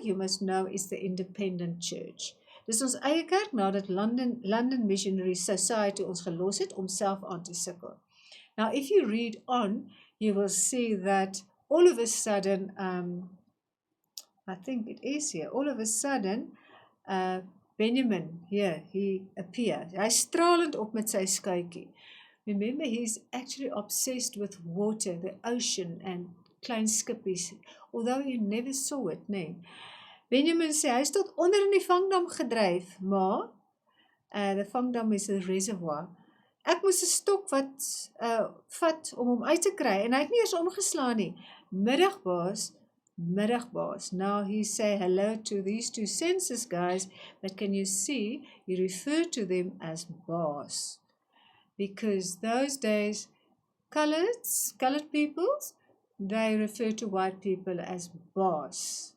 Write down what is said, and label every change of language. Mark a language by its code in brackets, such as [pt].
[en] You must know it's the Independent Church. [af] Dis ons eie kerk nadat London Missionary Society ons gelos het om self aan te sukkel. [en] Now, if you read on, you will see that all of a sudden, I think it is here, all of a sudden, Benjamin, here, he appears. [af] Hy stralend op met sy skuitjie. [en] Remember, he's actually obsessed with water, the ocean, and klein skippies, although you never saw it, nee. [af] Benjamin sê, hy is tot onder in die vangdam gedryf, maar, [en] the vangdam is a reservoir. [af] Ek moes 'n stok vat om hom uit te kry, en hy het nie eers omgeslaan nie. Middagbaas. [en] Now he say hello to these two census guys, but can you see, he referred to them as boss. Because those days, colored peoples, they refer to white people as boss.